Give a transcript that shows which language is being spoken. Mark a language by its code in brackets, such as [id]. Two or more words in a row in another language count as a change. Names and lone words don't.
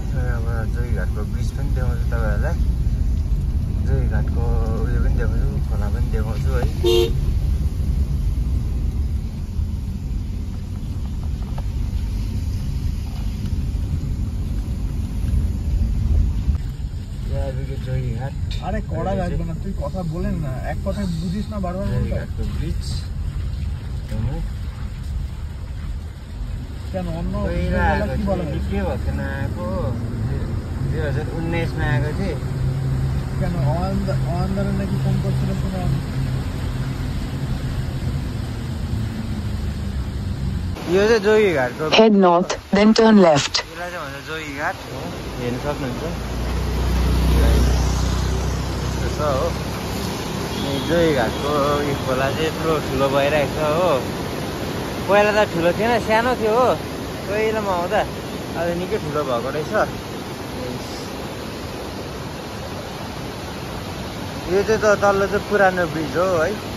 [ne] अब जोगीघाटको ब्रिज पनि देखाउँछु तपाईँहरूलाई। जोगीघाटको उयो पनि देखाउँछु, खोला पनि देखाउँछु है। जोगीघाट। [bn] আরে কড়া লাগবে না, তুই কথা বলেন না, এক কথা বুঝিস না বারবার বলতে। [ne] जोगीघाटको ब्रिज [bn] কেন অন্য [ne] पहिला आएको [bn] কি বলে? [ne] निकै भएको थिएन आएको। 2019 मा आएको थिएँ। [bn] কেন অন্ধারে নাকি ফোন করছিল শোনা। [ne] यो चाहिँ जोगीघाटको [en] Head north, then turn left. [ne] यसलाई चाहिँ भन्छ जोगीघाट हो। हेर्न सक्नुहुन्छ यस्तो छ हो। जोगीघाटको यो खोला चाहिँ यत्रो ठुलो भइरहेको छ हो। पहिला त ठुलो थिएन, सानो थियो हो पहिलामा आउँदा। अहिले निकै ठुलो भएको रहेछ। यो चाहिँ तल्लो चाहिँ पुरानो ब्रिज हो है।